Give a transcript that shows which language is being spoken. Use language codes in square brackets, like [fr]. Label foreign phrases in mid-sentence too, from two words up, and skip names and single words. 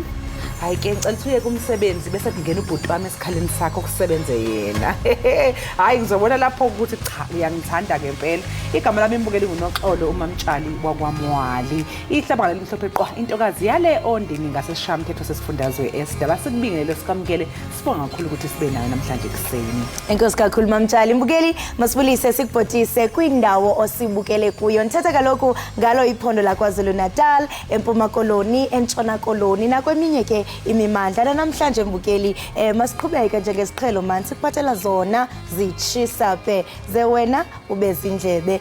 [zu] Hayi ke ngicela ukuthi uye kumsebenzi bese kungena ubhuti wami esikhaleni sakho kusebenze yena. Hayi ngizobona lapho ukuthi cha uyangithanda ngempela. Igama lami imbukeli nguNoxolo uMamtshali wakwaMwali. Ihlaba ngale mhlophe qwa intokazi yale ondini ngasesishamthetho sesifundazwe eSABC. Sikubingelele sikamukele sibonga kakhulu ukuthi sibe nayo namhlanje kuseni. [xh] Enkosi kakhulu Mamtshali. Mbukeli masibulise sikubhotise kwindawo osibukele kuyo. Nthetha kaloku ngalo iphondo laKwaZulu Natal, eMpuma Koloni, eNtshona Koloni nakweminye ke imimandla. Namhlanje mbukeli masiqhubeka njengesiqhelo manje sikuphathela zona zitshisa pe ze wena ubezindlebe.